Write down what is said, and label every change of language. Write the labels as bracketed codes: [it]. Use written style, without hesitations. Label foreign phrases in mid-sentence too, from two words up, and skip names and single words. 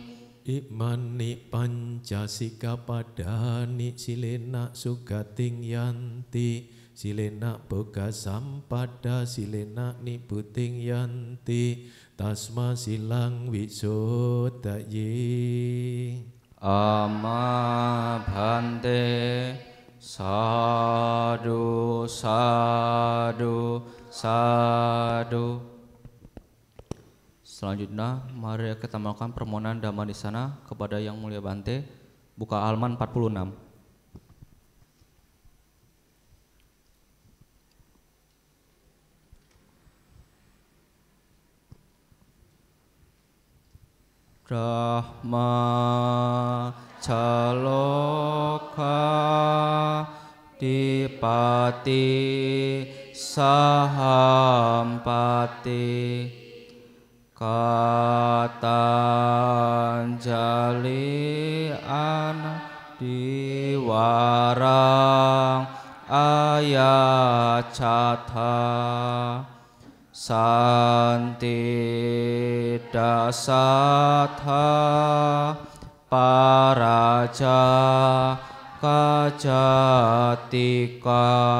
[pi] Imani pancasika padani silena sugating yanti silena boga sampada silena nibuting yanti tasma silang wisodayi. Amma bhante sadu sadu sadu. [id] Selanjutnya mari kita melakukan permohonan dhamma di sana kepada Yang Mulia Bante. Buka halaman 46. [pi] Brahma Caloka Dipati Sahampati Katanjali Diwarang Ayacatha Santi Dasatha Paraja Kajatika